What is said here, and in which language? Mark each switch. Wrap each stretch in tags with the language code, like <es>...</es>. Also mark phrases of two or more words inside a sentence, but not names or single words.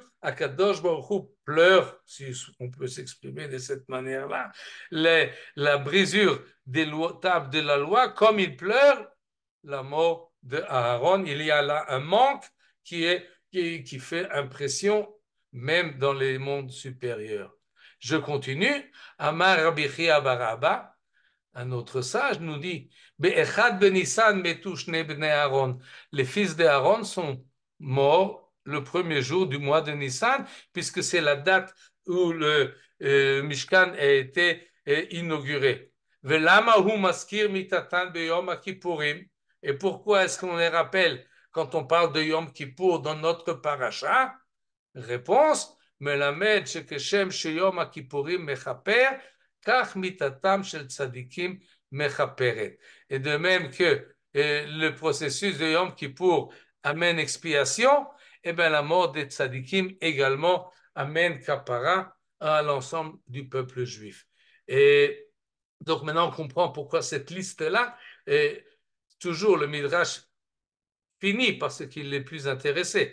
<he>הקדוש ברוך הוא</he> <fr>pleure, si on peut s'exprimer de cette manière-là, la brisure des tables de la loi, comme il pleure la mort de Aaron. Il y a là un manque qui fait impression même dans les mondes supérieurs. Je continue.</fr> <he>אמר רבי חייא בר אבא,</he> <fr>un autre sage, nous dit</fr> <he>באחד בניסן מתו שני בני אהרן.</he> <fr>Les fils d'Aaron sont morts le premier jour du mois de Nissan, puisque c'est la date où le Mishkan a été inauguré.</fr> <he>ולמה הוא מזכיר מיתתן ביום כיפורים.</he> <fr>Et pourquoi est-ce qu'on les rappelle quand on parle de Yom Kippour dans notre paracha? Réponse,</fr> <he>מלמד שכשם שיום הכיפורים מכפר, כך מיתתם של צדיקים מכפרת.</he> <fr>Et de même que le processus de Yom Kippour amène expiation, et bien la mort des tzadikim également amène kapara à l'ensemble du peuple juif. Et donc maintenant on comprend pourquoi cette liste-là, toujours le Midrash finit par ce qui est plus intéressé.</fr>